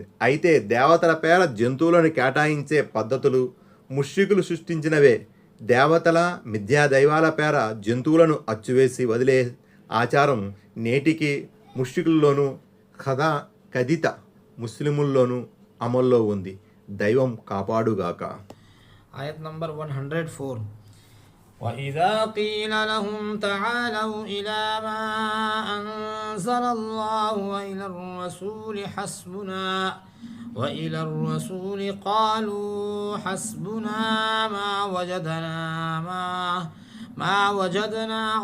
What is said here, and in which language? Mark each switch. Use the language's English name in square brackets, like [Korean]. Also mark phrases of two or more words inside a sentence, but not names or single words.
[Telugu] అయితే దేవతల పేర జంతువులను కేటాయించే పద్ధతులు ముష్రికులు సృష్టించినవే. దేవతల మిథ్యా దైవాల పేర జంతువులను అచ్చువేసి వదిలే ఆచారం నేటికి ముష్రికుల్లోనూ కథిత ముస్లిముల్లోనూ అమల్లో ఉంది. దైవం కాపాడుగాక. Ayat number 104. [Arabic] وَإِذَا قِيلَ لَهُمْ تَعَالَوْا إِلَى مَا أَنزَلَ اللَّهُ وَإِلَى الرَّسُولِ قَالُوا حَسْبُنَا مَا وَجَدْنَا